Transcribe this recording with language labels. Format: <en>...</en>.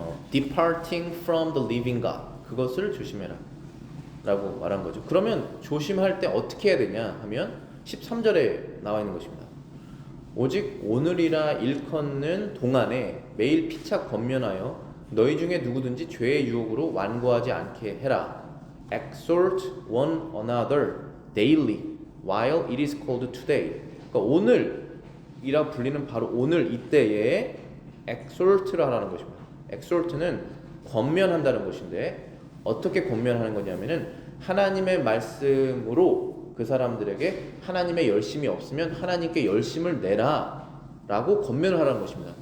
<ko>Departing from the living God, 그것을 조심해라 라고 말한 거죠. 그러면 조심할 때 어떻게 해야 되냐 하면 13절에 나와 있는 것입니다. 오직 오늘이라 일컫는 동안에 매일 피차 권면하여 너희 중에 누구든지 죄의 유혹으로 완고하지 않게 해라.</ko> <en>Exhort one another daily while it is called today.</en> <ko>그러니까 오늘이라 불리는 바로 오늘 이때에 exhort를 하라는 것입니다. exhort는 권면한다는 것인데 어떻게 권면하는 거냐면은 하나님의 말씀으로 그 사람들에게 하나님의 열심이 없으면 하나님께 열심을 내라 라고 권면을 하라는 것입니다.</ko>